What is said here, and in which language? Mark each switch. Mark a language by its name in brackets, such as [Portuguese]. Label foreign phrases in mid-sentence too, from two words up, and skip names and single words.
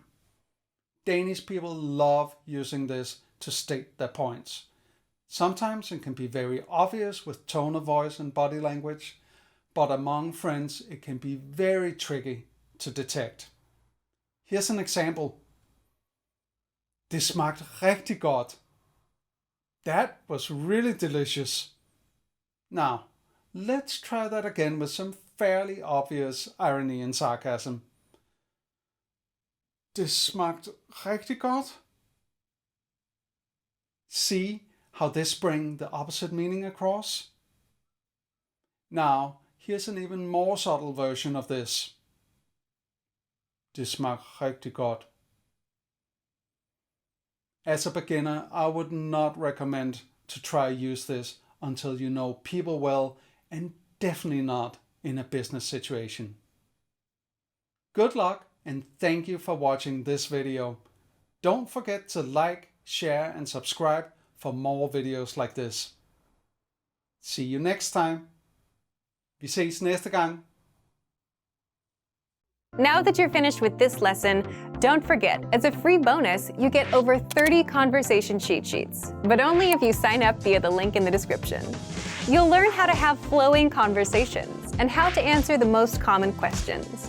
[English] Danish people love using this to state their points. Sometimes it can be very obvious with tone of voice and body language, but among friends it can be very tricky to detect. Here's an example. [Danish] Det smagte rigtig godt. [English] That was really delicious. Now, let's try that again with some fairly obvious irony and sarcasm. [Danish] Det smagte rigtig godt. [English] See how this brings the opposite meaning across? Now, here's an even more subtle version of this. [Danish] Det smagte rigtig godt. [English] As a beginner, I would not recommend to try use this until you know people well, and definitely not in a business situation. Good luck and thank you for watching this video. Don't forget to like, share and subscribe for more videos like this. See you next time. [Danish] Vi ses næste gang. [English] Now that you're finished with this lesson, don't forget, as a free bonus, you get over 30 conversation cheat sheets, but only if you sign up via the link in the description. You'll learn how to have flowing conversations and how to answer the most common questions.